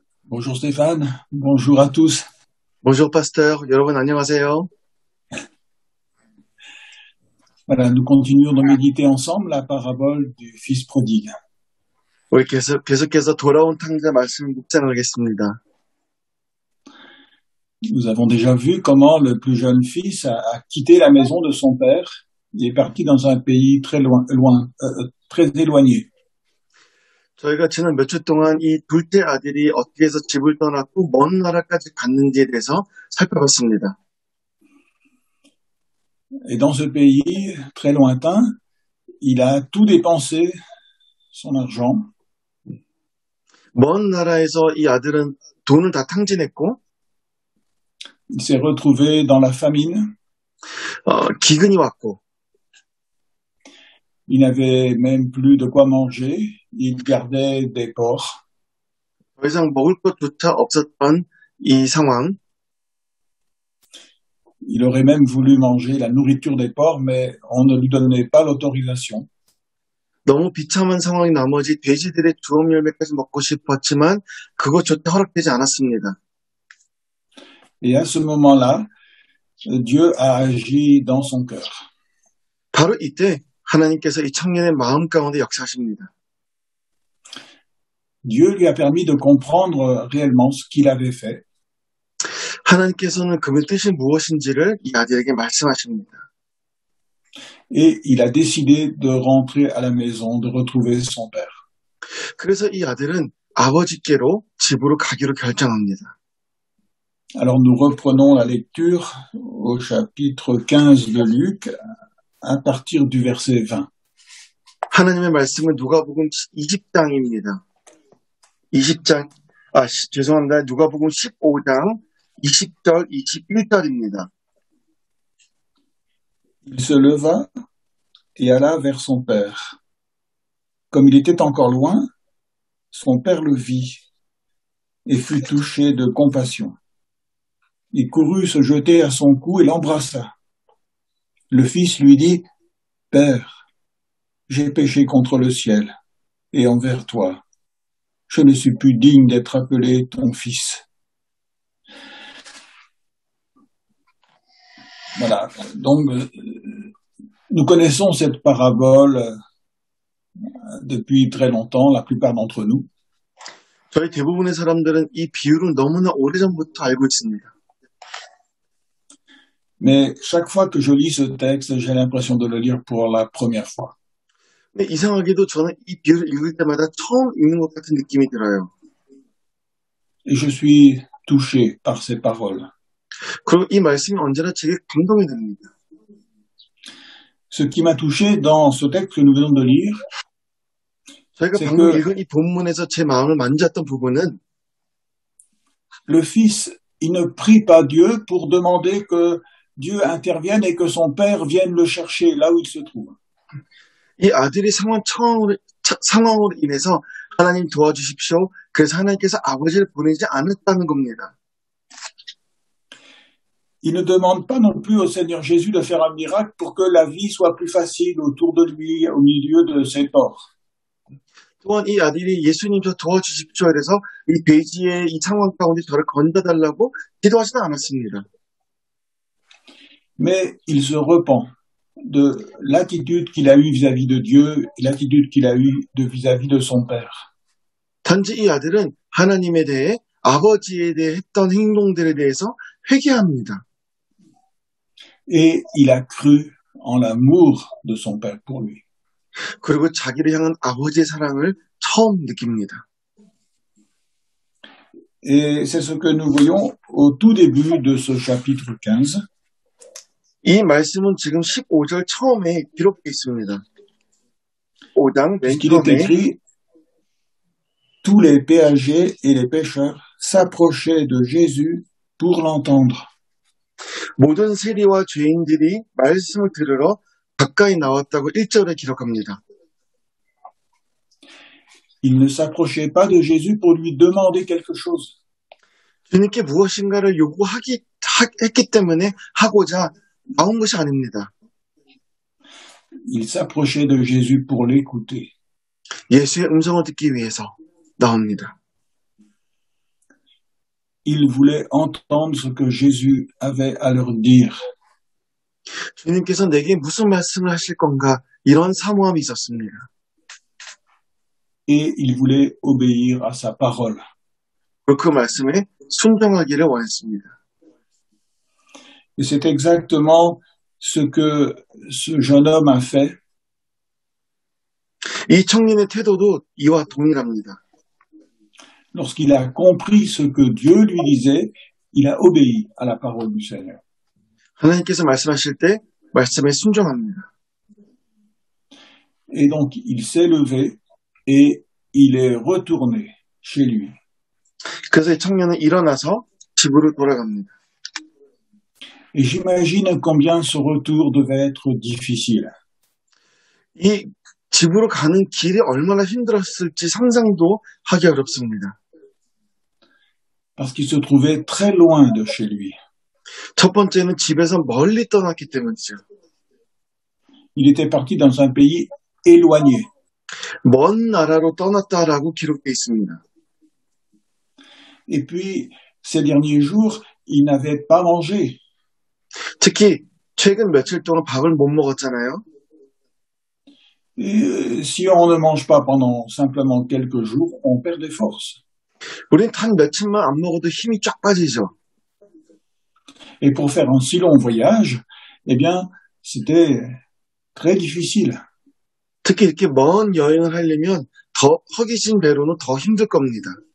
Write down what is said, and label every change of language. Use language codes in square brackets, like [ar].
[fr] Bonjour Stéphane, bonjour à tous. Bonjour pasteur, [ko] 여러분 안녕하세요. [fr] Voilà, nous continuons de méditer ensemble la parabole du fils prodigue. [ko] 우리 계속해서 돌아온 탕자 말씀을 묵상하겠습니다. [fr] Nous avons déjà vu comment le plus jeune fils a quitté la maison de son père et est parti dans un pays très très éloigné. [ko] 저희가 지난 몇 주 동안 이 둘째 아들이 어떻게 해서 집을 떠났고 먼 나라까지 갔는지에 대해서 살펴봤습니다. [fr] Et dans ce pays très lointain, il a tout dépensé, son argent. [ko] 먼 나라에서 이 아들은 돈을 다 탕진했고 [fr] Il s'est retrouvé dans la famine. [ko] 기근이 왔고 [fr] Il n'avait même plus de quoi manger. Il gardait des porcs. [ko] 더 이상 먹을 것조차 없었던 이 상황. [fr] Il aurait même voulu manger la nourriture des porcs, mais on ne lui donnait pas l'autorisation. [ko] 너무 비참한 상황인 나머지 돼지들의 주업 열매까지 먹고 싶었지만 그것조차 허락되지 않았습니다. [fr] Et à ce moment-là, Dieu a agi dans son cœur. [ko] 바로 이때 하나님께서 이 청년의 마음 가운데 역사하십니다. [fr] Dieu lui a permis de comprendre réellement ce qu'il avait fait. [ko] 하나님께서는 그의 뜻이 무엇인지를 이 아들에게 말씀하십니다. [fr] Et il a décidé de rentrer à la maison, de retrouver son père. [ko] 그래서 이 아들은 아버지께로 집으로 가기로 결정합니다. [fr] Alors nous reprenons la lecture au chapitre 15 de Luc à partir du verset 20. [ko] 하나님의 말씀은 누가복음 20장입니다. 20장, 죄송합니다. 누가복음 15장 20절, 21절입니다. [fr] Il se leva et alla vers son père. Comme il était encore loin, son père le vit et fut touché de compassion. Il courut se jeter à son cou et l'embrassa. Le fils lui dit, « Père, j'ai péché contre le ciel et envers toi. Je ne suis plus digne d'être appelé ton fils. » Voilà, donc nous connaissons cette parabole depuis très longtemps, la plupart d'entre nous. [ko] 저희 대부분의 사람들은 이 비유를 너무나 오래전부터 알고 있습니다. [fr] Mais chaque fois que je lis ce texte, j'ai l'impression de le lire pour la première fois. [ko] 근데 이상하게도 저는 이 비유를 읽을 때마다 처음 읽는 것 같은 느낌이 들어요. [fr] Et je suis touché par ces paroles. [ko] 그리고 이 말씀이 언제나 제게 감동이 됩니다. [fr] Ce qui m'a touché dans ce texte que nous venons de lire, [ko] 저희가 [fr] c'est [ko] 방금 [fr] que [ko] 읽은 이 본문에서 제 마음을 만졌던 부분은 [fr] le fils, il ne prie pas Dieu pour demander que Dieu intervienne et que son père vienne le chercher là où il se trouve. [ko] 이 아들이 상황으로 인해서 하나님 도와주십시오. 그래서 하나님께서 아버지를 보내지 않았다는 겁니다. [fr] Il ne demande pas non plus au Seigneur Jésus de faire un miracle pour que la vie soit plus facile autour de lui, au milieu de ses porcs. [ko] 또한 이 아들이 예수님 저 도와주십시오. 그래서 이 돼지의 이 상황 가운데 저를 건져달라고 기도하지도 않았습니다. [fr] Mais il se repent de l'attitude qu'il a eue vis-à-vis de Dieu et l'attitude qu'il a eue vis-à-vis de son père. [ko] 단지 이 아들은 하나님에 대해 아버지에 대해 했던 행동들에 대해서 회개합니다. [fr] Et il a cru en l'amour de son père pour lui. [ko] 그리고 자기를 향한 아버지의 사랑을 처음 느낍니다. [fr] Et c'est ce que nous voyons au tout début de ce chapitre 15. [ko] 이 말씀은 지금 15절 처음에 기록되어 있습니다. 5장 맨 [fr] Puisqu'il est [ko] 처음에 [fr] écrit, tous les péagers et les pêcheurs s'approchaient de Jésus pour l'entendre. [ko] 모든 세리와 죄인들이 말씀을 들으러 가까이 나왔다고 1절에 기록합니다. [fr] Ils ne s'approchaient pas de Jésus pour lui demander quelque chose. [ko] 주님께 무엇인가를 했기 때문에 하고자 나온 것이 아닙니다. [fr] Ils s'approchaient de Jésus pour l'écouter. [ko] 예수의 음성을 듣기 위해서 나옵니다. [fr] Ils voulaient entendre ce que Jésus avait à leur dire. [ko] 주님께서 내게 무슨 말씀을 하실 건가 이런 사모함이 있었습니다. [fr] Et ils voulaient obéir à sa parole. [ko] 그리고 그 말씀에 순종하기를 원했습니다. [fr] Et c'est exactement ce que ce jeune homme a fait. [ko] 이 청년의 태도도 이와 동일합니다. [fr] Lorsqu'il a compris ce que Dieu lui disait, il a obéi à la parole du Seigneur. [ko] 하나님께서 말씀하실 때 말씀에 순종합니다. [fr] Et donc, il s'est levé et il est retourné chez lui. [ko] 그래서 이 청년은 일어나서 집으로 돌아갑니다. [fr] Et j'imagine combien ce retour devait être difficile. [ko] 이 집으로 가는 길이 얼마나 힘들었을지 상상도 하기 어렵습니다. [fr] Parce qu'il se trouvait très loin de chez lui. [ko] 첫 번째는 집에서 멀리 떠났기 때문이죠. [fr] Il était parti dans un pays éloigné. [ko] 먼 나라로 떠났다라고 기록되어 있습니다. [fr] Et puis, ces derniers jours, il n'avait pas mangé. [ko] 특히 최근 며칠 동안 밥을 못 먹었잖아요. [fr] Et si on ne mange pas pendant simplement quelques jours, on perd des forces. [ko] 우린 단 며칠만 안 먹어도 힘이 쫙 빠지죠. [fr] Et pour faire un si long voyage, eh bien, c'était très difficile. [ko] 특히 이렇게 먼 여행을 하려면 더 허기진 배로는 더 힘들 겁니다.